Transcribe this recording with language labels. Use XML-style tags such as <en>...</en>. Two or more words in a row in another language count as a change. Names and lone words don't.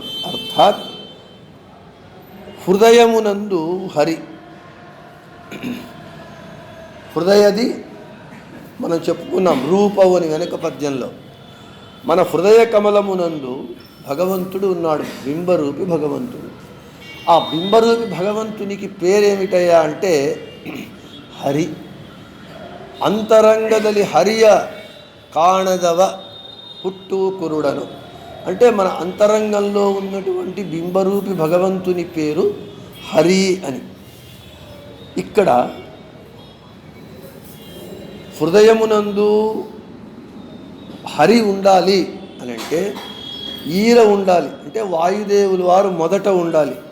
<te>అర్థాత్ హృదయమునందు హరి, హృదయది మనం చెప్పుకున్నాం రూపవు అని వెనక పద్యంలో. మన హృదయ కమలమునందు భగవంతుడు ఉన్నాడు, బింబరూపి భగవంతుడు. ఆ బింబరూపి భగవంతునికి పేరేమిటయ్యా అంటే హరి.</te> <kn>ಅಂತರಂಗದಲ್ಲಿ ಹರಿಯ ಕಾಣದವ ಹುಟ್ಟು ಕುರುಡನು</kn> <te>అంటే మన అంతరంగంలో ఉన్నటువంటి బింబరూపి భగవంతుని పేరు హరి అని. ఇక్కడ హృదయమునందు హరి ఉండాలి అని అంటే ఈర ఉండాలి అంటే వాయుదేవుల వారు మొదట ఉండాలి.</te>